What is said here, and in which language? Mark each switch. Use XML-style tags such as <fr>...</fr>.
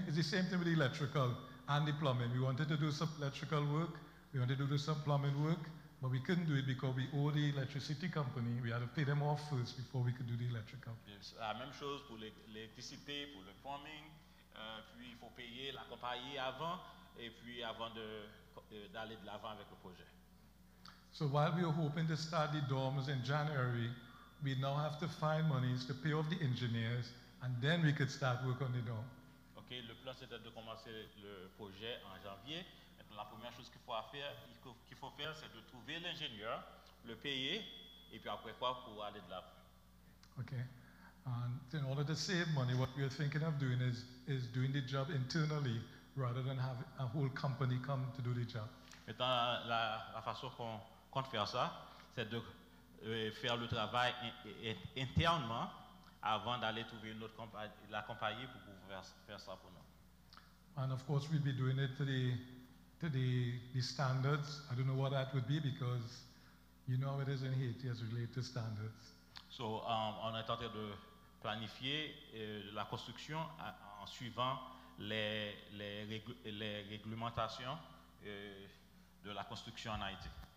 <en>It's the same thing with the electrical and the plumbing. We wanted to do some electrical work, we wanted to do some plumbing work, but we couldn't do it because we owe the electricity company. We had to pay them off first before we could do the electrical.</en> <fr>C'est la même chose pour l'électricité, pour le plumbing, puis il faut payer la compagnie avant, et puis avant d'aller de l'avant avec le projet.</fr> <en>So while we were hoping to start the dorms in January, we now have to find monies to pay off the engineers, and then we could start work on the dorm.</en> <fr>Ok, le plan c'était de commencer le projet en janvier. Maintenant, la première chose qu'il faut faire, c'est de trouver l'ingénieur, le payer, et puis après quoi, pour aller de l'avant.</fr> <en>Okay. And in order to save money, what we are thinking of doing is doing the job internally rather than have a whole company come to do the job.</en> <fr>Maintenant, la façon qu'on compte faire ça, c'est de faire le travail internement avant d'aller trouver une autre la compagnie pour pouvoir faire ça pour nous.</fr> <en>And of course, we'll be doing it to the standards. I don't know what that would be because you know how it is in Haiti as related to standards.</en> <fr>So, on est en train de planifier la construction en suivant les réglementations de la construction en Haïti.</fr>